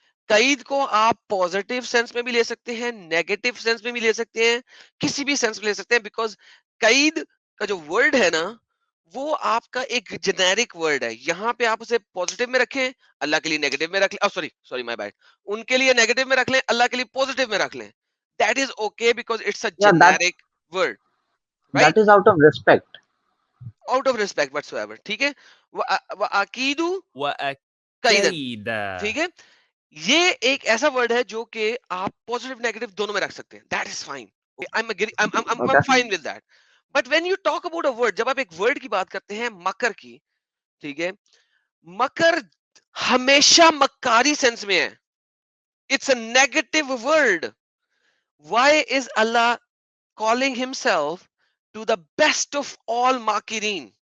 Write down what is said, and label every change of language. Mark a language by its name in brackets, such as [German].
[Urdu] قید کو آپ پوزیٹو سینس میں بھی لے سکتے ہیں, نیگیٹو سینس میں بھی لے سکتے ہیں, کسی بھی سینس میں لے سکتے ہیں. بیکاز قید کا جو ورڈ ہے نا وہ آپ کا ایک جنیرک ورڈ ہے. یہاں پہ آپ اسے پوزیٹو میں رکھیں, اللہ کے لیے نیگیٹو میں رکھ لیں, سوری مائی بیڈ, ان کے لیے نیگیٹو میں رکھ لیں, اللہ کے لیے پوزیٹو میں رکھ لیں. [English] That is okay because it's a generic word, That right, is out of respect. Out of respect whatsoever, [Urdu] ٹھیک ہے. [Arabic] وعقید قیدن, [English] ٹھیک ہے. [Urdu] یہ ایک ایسا ورڈ ہے جو کہ آپ پوزیٹو نیگیٹو دونوں میں رکھ سکتے ہیں. [English] That is fine, I'm Okay. fine with that. But when you talk about a word, [Urdu] جب آپ ایک ورڈ کی بات کرتے ہیں مکر کی, ٹھیک ہے, مکر ہمیشہ مکاری سینس میں ہے. [English] It's a negative word. Why is Allah calling himself to the best of all makirin?